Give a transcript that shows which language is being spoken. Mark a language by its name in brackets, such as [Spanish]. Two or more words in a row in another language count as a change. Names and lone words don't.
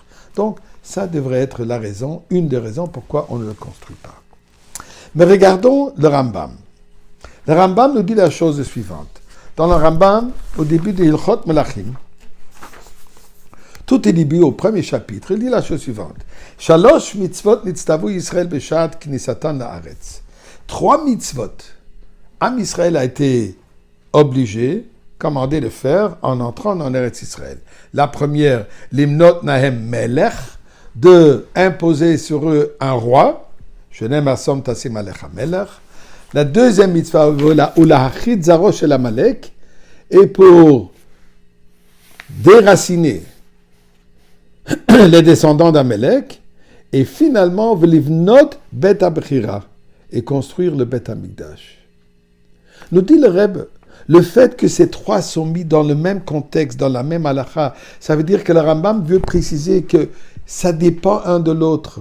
[French] Donc, ça devrait être la raison, une des raisons pourquoi on ne le construit pas. Mais regardons le Rambam. Le Rambam nous dit la chose suivante. Dans le Rambam, au début de Hilchot Melachim, tout est début au premier chapitre, il dit la chose suivante. [Hebrew] שלוש מצוות נצטוו ישראל בשעת כניסתן לארץ. [French] 3 mitzvot. Am Israël a été obligé, commandé de faire en entrant en Eretz Israël. La première, [Hebrew] למנות להם מלך, [French] de imposer sur eux un roi. [Hebrew] שנאמר שום תשים עליך מלך. [French] La deuxième mitzvah, [Hebrew] ולהכחיד זרעו של עמלק, [French] et pour déraciner les descendants d'Amalek, et finalement, [Hebrew] ולבנות בית הבחירה, [French] et construire le Beth Amikdash. Nous dit le Rebbe, le fait que ces 3 sont mis dans le même contexte, dans la même halakha, ça veut dire que le Rambam veut préciser que ça dépend un de l'autre.